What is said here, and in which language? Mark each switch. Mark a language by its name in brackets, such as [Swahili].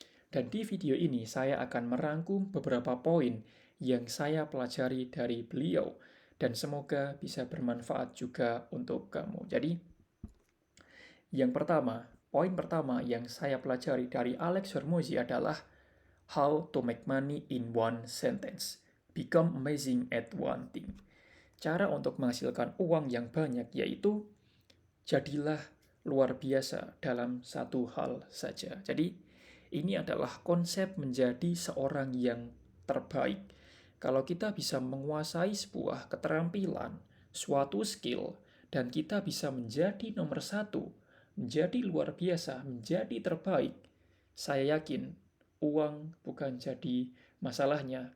[Indonesian] Dan di video ini saya akan merangkum beberapa poin yang saya pelajari dari beliau dan semoga bisa bermanfaat juga untuk kamu. Jadi, poin pertama yang saya pelajari dari Alex Hormozi adalah [English] how to make money in one sentence. Become amazing at one thing. [Indonesian] Cara untuk menghasilkan uang yang banyak yaitu jadilah luar biasa dalam satu hal saja. Jadi, ini adalah konsep menjadi seorang yang terbaik. Kalau kita bisa menguasai sebuah keterampilan, suatu skill, dan kita bisa menjadi nomor satu, menjadi luar biasa, menjadi terbaik, saya yakin uang bukan jadi masalahnya.